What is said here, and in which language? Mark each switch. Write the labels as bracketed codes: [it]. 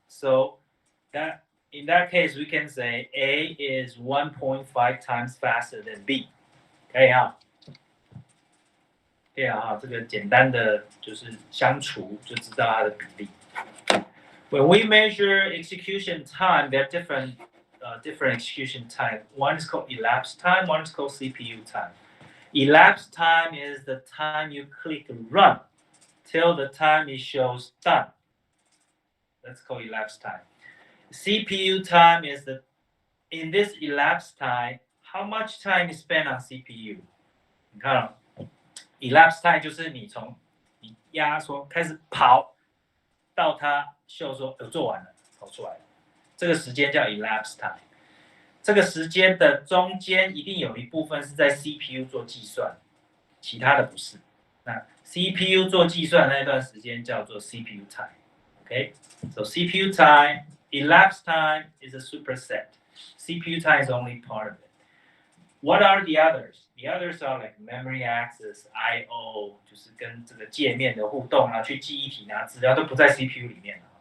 [en] So that in that case, we can say A is 1.5 times faster than B. [zh] 可以哈，可以哈，这个简单的就是相除就知道它的比例。 [en] When we measure execution time, there are different execution time. One is called elapsed time, one is called CPU time. Elapsed time is the time you click run till the time it shows done. That's called elapsed time. CPU time is in this elapsed time, how much time is spent on CPU? [zh] 你看哦 elapsed time 就是你从你压缩开始跑到它秀说做完了，跑出来了。这个时间叫 elapsed time， 这个时间的中间一定有一部分是在 CPU 做计算，其他的不是。那 CPU 做计算那段时间叫做 CPU time。 [en] Okay, so CPU time, elapsed time is a superset. CPU time is only part of it. What are the others? The others are like memory access, I/O， [zh] 就是跟这个界面的互动啊，去记忆体拿资料都不在 CPU 里面了。